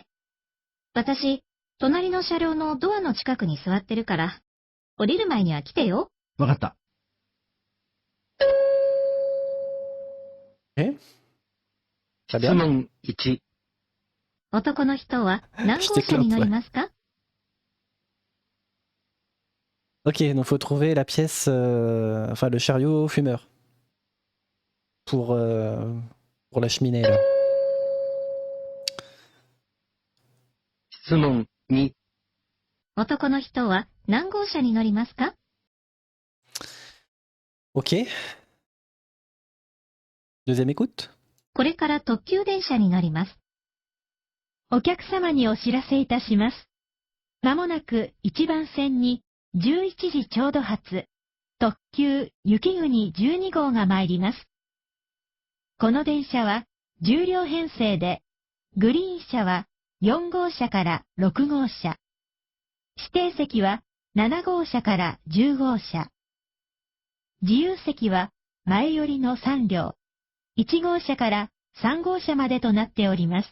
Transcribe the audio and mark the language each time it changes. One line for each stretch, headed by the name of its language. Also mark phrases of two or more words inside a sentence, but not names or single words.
Japanese: 私、隣の車両のドアの近くに座ってるから、降りる前には来てよ。わかった。質問1。男の人は何号車に乗りますか？
French: Ok, donc faut trouver la pièce, enfin le chariot fumeur. Pour la cheminée là.
Japanese: 質問2。男の人は何号車に乗りますか？
French: Ok. Deuxième écoute.
Japanese: これから特急電車に乗ります。お客様にお知らせいたします。まもなく1番線に11時ちょうど発、特急雪国12号が参ります。この電車は10両編成で、グリーン車は4号車から6号車、指定席は7号車から10号車、自由席は前寄りの3両、1号車から3号車までとなっております。